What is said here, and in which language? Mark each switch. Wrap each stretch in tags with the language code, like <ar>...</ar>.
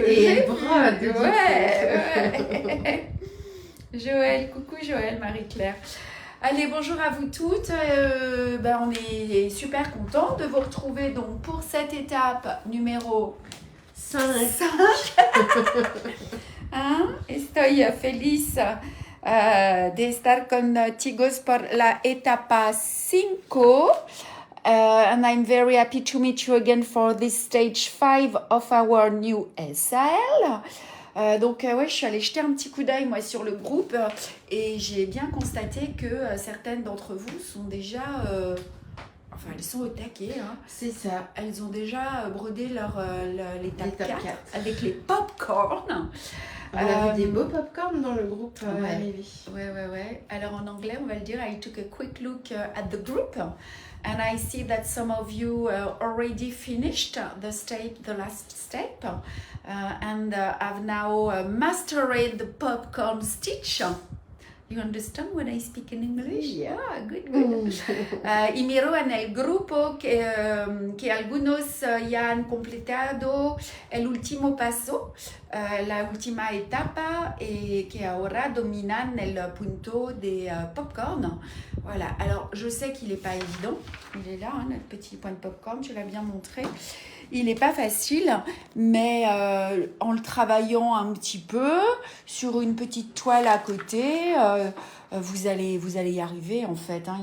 <fr>et elle brode. Ouais. Joël, coucou Joël, Marie-Claire. Allez, bonjour à vous toutes. On est super contents de vous retrouver donc pour cette étape numéro 5.</fr> <es>Estoy feliz de estar contigo por la etapa 5.</es> <en>And I'm very happy to meet you again for this stage 5 of our new SL.</en> <fr>Je suis allée jeter un petit coup d'œil moi sur le groupe et j'ai bien constaté que certaines d'entre vous sont déjà, elles sont au taquet. Hein. C'est ça. Elles ont déjà brodé l'étape 4 avec les pop-corn. On a vu des beaux pop-corn dans le groupe arrivé. Ouais. Alors en anglais, on va le dire,</fr> <en>I took a quick look at the group and I see that some of you already finished the last step and have now mastered the popcorn stitch. You understand when I speak in English? Yeah, good.</en> <es>Y miro en el grupo que algunos ya han completado el último paso, la última etapa, et que ahora dominan el punto de popcorn.</es> <fr>Voilà, alors je sais qu'il n'est pas évident. Il est là, hein, notre petit point de popcorn, tu l'as bien montré. Il n'est pas facile, mais en le travaillant un petit peu sur une petite toile à côté, vous allez y arriver en fait. Hein.</fr>